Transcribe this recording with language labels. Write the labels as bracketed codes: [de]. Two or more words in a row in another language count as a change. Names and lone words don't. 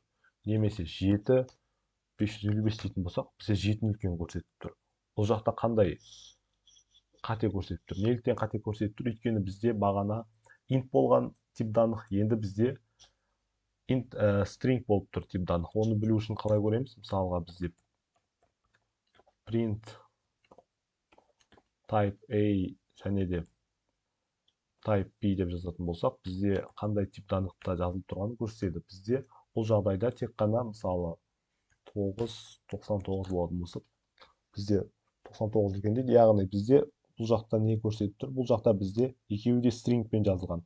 [kk] Немесе 7, 555 дейтін болсақ, бізде 7-ні үлкен көрсетіп тұр. Бұл жақта қандай қате көрсетіп тұр? Неліктен қате көрсетіп тұр? Өйткені бізде бағана int болған тип данлық, енді бізде string болып тұр тип данлық. Оны білу үшін қалай көреміз? Мысалға бізде [en] print type a [kk] және де [en] type b [kk] деп жазатын болсақ, бізде қандай тип данлықта жазылып тұрғанын көрсетеді. Бізде бұл жағдайда тек қана мысалы 999 болатын болса, бізде 99 үлкен дейді. Яғни бізде бұл жақта не көрсетіп тұр? Бұл жақта бізде екеуі де стрингпен жазылған.